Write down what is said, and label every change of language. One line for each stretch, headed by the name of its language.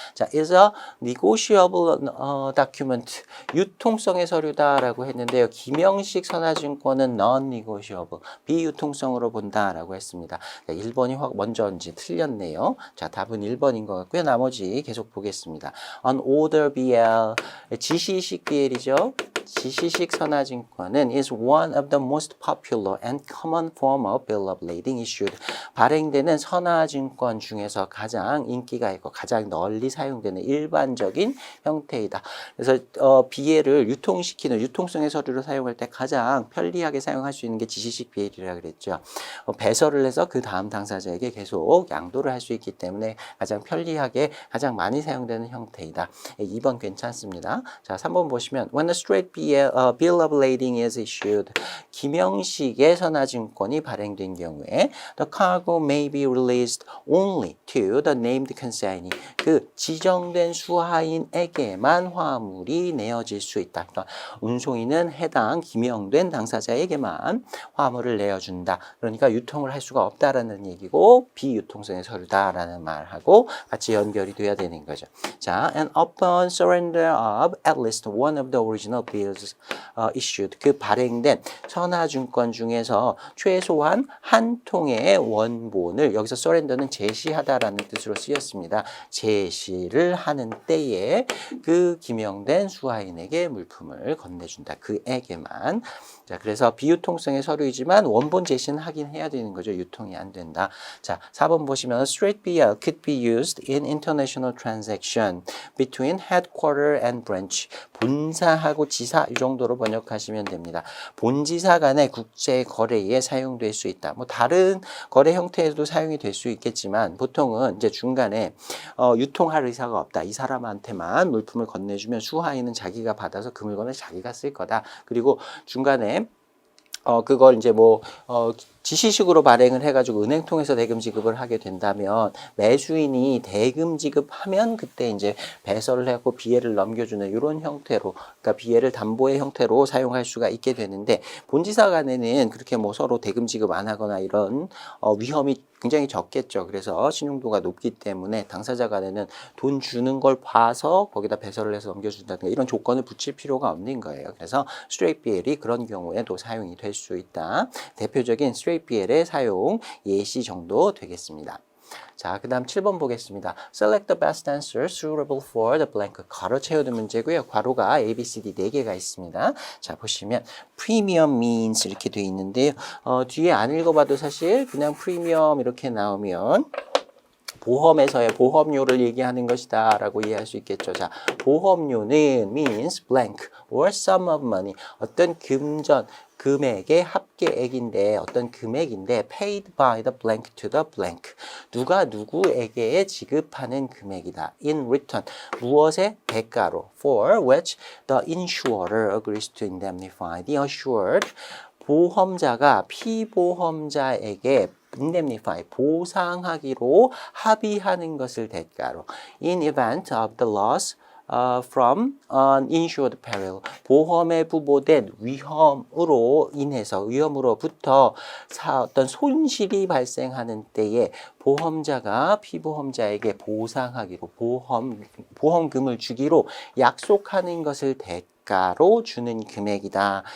Korean: 자,
English: is a negotiable document,
Korean: 유통성의 서류다라고 했는데요. 기명식 선화증권은 non-negotiable, 비유통성으로 본다라고 했습니다. 1번이 먼저 이제 틀렸네요. 자, 답은 1번인 것 같고요. 나머지 계속 보겠습니다.
English: On order BL,
Korean: 지시식 BL이죠. 지시식 선화증권은
English: is one of the most popular and common form of bill of lading issued.
Korean: 발행되는 선화증권 중에서 가장 인기가 있고 가장 널리 사용되는 일반적인 형태이다. 그래서 BL을 유통시키는 유통성의 서류로 사용할 때 가장 편리하게 사용할 수 있는 게 지시식 BL이라고 그랬죠. 배설을 해서 그 다음 당사자에게 계속 양도를 할 수 있기 때문에 가장 편리하게 가장 많이 사용되는 형태이다. 2번 괜찮습니다. 자, 3번 보시면
English: when a straight bill of lading is issued,
Korean: 기명식의 선화증권이 발행된 경우에
English: the cargo may be released only to the named consignee,
Korean: 그 지정된 수하인에게만 화물이 내어질 수 있다. 그러니까 운송인은 해당 기명된 당사자에게만 화물을 내어준다. 그러니까 유통을 할 수가 없다라는 얘기고 비유통성의 서류다라는 말하고 같이 연결이 돼야 되는 거죠. 자,
English: and upon surrender of at least one of the original bills issued,
Korean: 그 발행된 선화증권 중에서 최소한 한 통의 원본을, 여기서 surrender는 제시하다라는 뜻으로 쓰였습니다. 제시를 하는 때에 그 기명된 수하인에게 물품을 건네준다. 그에게만. 자, 그래서 비유통성의 서류이지만 원본 제시는 하긴 해야 되는 거죠. 유통이 안 된다. 자, 4번 보시면
English: straight BL could be used in international transaction between headquarter and branch.
Korean: 본사하고 지사, 이 정도로 번역하시면 됩니다. 본지사 간의 국제 거래에 사용될 수 있다. 뭐 다른 거래 형태에도 사용이 될 수 있겠지만 보통은 이제 중간에 유통할 의사가 없다. 이 사람한테만 물품을 건네주면 수하인은 자기가 받아서 그 물건을 자기가 쓸 거다. 그리고 중간에 그걸 이제 지시식으로 발행을 해가지고 은행 통해서 대금 지급을 하게 된다면 매수인이 대금 지급하면 그때 이제 배설을 하고 비해를 넘겨주는 이런 형태로, 그러니까 비해를 담보의 형태로 사용할 수가 있게 되는데 본지사 간에는 그렇게 서로 대금 지급 안 하거나 이런 위험이 굉장히 적겠죠. 그래서 신용도가 높기 때문에 당사자 간에는 돈 주는 걸 봐서 거기다 배설을 해서 넘겨준다든가 이런 조건을 붙일 필요가 없는 거예요. 그래서 straight BL이 그런 경우에도 사용이 될 수 있다. 대표적인 straight BL의 사용 예시 정도 되겠습니다. 자, 그 다음 7번 보겠습니다.
English: Select the best answer suitable for the blank.
Korean: 괄호 채우는 문제고요. 괄호가 A, B, C, D 4개가 있습니다. 자, 보시면
English: premium means
Korean: 이렇게 돼 있는데요. 뒤에 안 읽어봐도 사실 그냥 프리미엄 이렇게 나오면 보험에서의 보험료를 얘기하는 것이다 라고 이해할 수 있겠죠. 자, 보험료는
English: means blank or sum of money,
Korean: 어떤 금액의 합계액인데 어떤 금액인데
English: paid by the blank to the blank,
Korean: 누가 누구에게 지급하는 금액이다.
English: in return,
Korean: 무엇의 대가로,
English: for which the insurer agrees to indemnify the assured,
Korean: 보험자가 피보험자에게 indemnify, 보상하기로 합의하는 것을 대가로
English: in event of the loss from uninsured peril,
Korean: 보험에 부보된 위험으로 인해서 위험으로부터 어떤 손실이 발생하는 때에 보험자가 피보험자에게 보상하기로 보험금을 주기로 약속하는 것을 대가로 주는 금액이다.